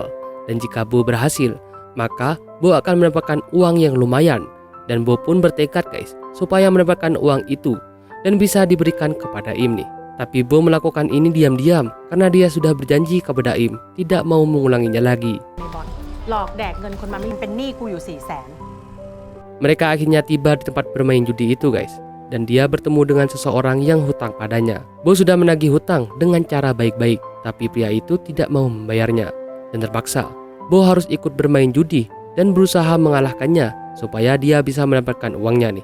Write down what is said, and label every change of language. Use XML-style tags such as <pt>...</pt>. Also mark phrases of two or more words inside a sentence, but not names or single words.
<id>Dan jika Bo berhasil, maka Bo akan mendapatkan uang yang lumayan. Dan Bo pun bertekad guys supaya mendapatkan uang itu dan bisa diberikan kepada Im nih. Tapi Bo melakukan ini diam-diam karena dia sudah berjanji kepada Im tidak mau mengulanginya lagi.</id> <th>ในบ่อนหลอกแดกเงินคนมาไม่เป็นหนี้กูอยู่ 400,000</th> <id>Mereka akhirnya tiba di tempat bermain judi itu guys. Dan dia bertemu dengan seseorang yang hutang padanya. Bo sudah menagih hutang dengan cara baik-baik, tapi pria itu tidak mau membayarnya. Dan terpaksa Bo harus ikut bermain judi dan berusaha mengalahkannya supaya dia bisa mendapatkan uangnya nih.</id>